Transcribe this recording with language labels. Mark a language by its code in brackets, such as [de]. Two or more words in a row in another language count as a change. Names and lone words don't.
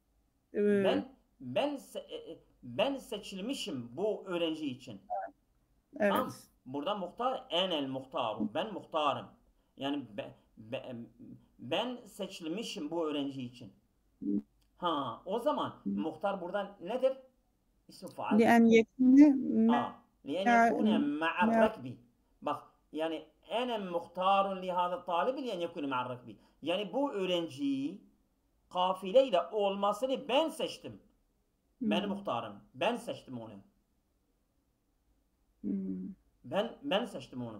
[tr] ben seçilmişim bu öğrenci için. evet. Tamam. Burada muhtar [ar] أنا المختار. [tr] Ben muhtarım. Yani ben seçilmişim bu öğrenci için. O zaman muhtar burada nedir? İsmi faal. [ar] لأن يكون لأن يكون مع الركب. [tr] Bak yani [ar] أنا مختار لهذا الطالب لأن يكون مع الركب. [tr] Yani bu öğrenciyi kafileyle olmasını ben seçtim. Ben muhtarım. Ben seçtim onu. Ben seçtim onu.